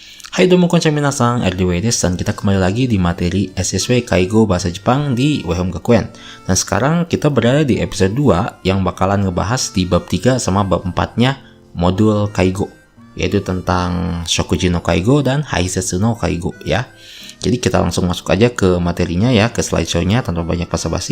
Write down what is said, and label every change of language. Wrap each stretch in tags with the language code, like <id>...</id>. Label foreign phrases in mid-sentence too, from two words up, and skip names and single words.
<ja>はいどうもこんにちは皆さん、RDWです,</ja> <id>dan kita kembali lagi di materi SSW Kaigo Bahasa Jepang di Wehom Gakuen. Dan sekarang kita berada di episode 2 yang bakalan ngebahas di bab 3 sama bab 4-nya modul Kaigo, yaitu tentang Shokuji no Kaigo dan Haisetsu no Kaigo ya. Jadi kita langsung masuk aja ke materinya ya, ke slideshow-nya tanpa banyak basa-basi.</id>